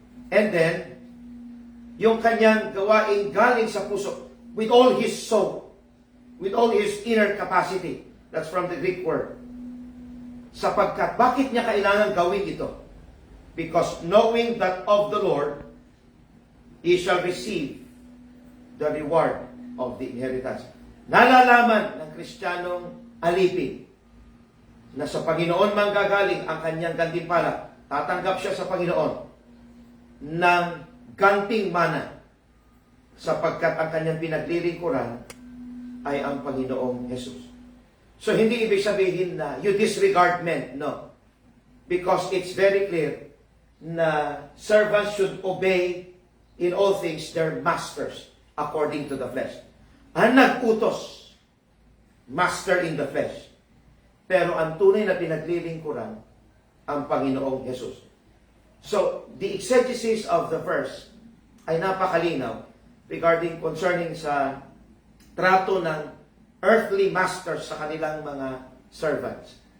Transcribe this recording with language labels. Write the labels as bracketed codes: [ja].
[en] And then, [tl] yung kanyang gawain galing sa puso, [en] with all his soul, with all his inner capacity. That's from the Greek word. [tl] Sapagkat, bakit niya kailangan gawin ito? [en] Because knowing that of the Lord, he shall receive the reward of the inheritance. [tl] Nalalaman ng Kristiyanong alipin na sa Panginoon manggagaling ang kanyang gantimpala. Tatanggap siya sa Panginoon ng ganting mana sapagkat ang kanyang pinaglilingkuran ay ang Panginoong Jesus. So, hindi ibig sabihin na [en] you disregard men. No. Because it's very clear na servants should obey in all things their masters according to the flesh. [tl] Ang nag-utos, [en] master in the flesh. [tl] Pero ang tunay na pinaglilingkuran, ang Panginoong Jesus. [en] So, the exegesis of the verse [tl] ay napakalinaw [en] concerning [tl] sa trato ng [en] earthly masters [tl] sa kanilang mga [en] servants.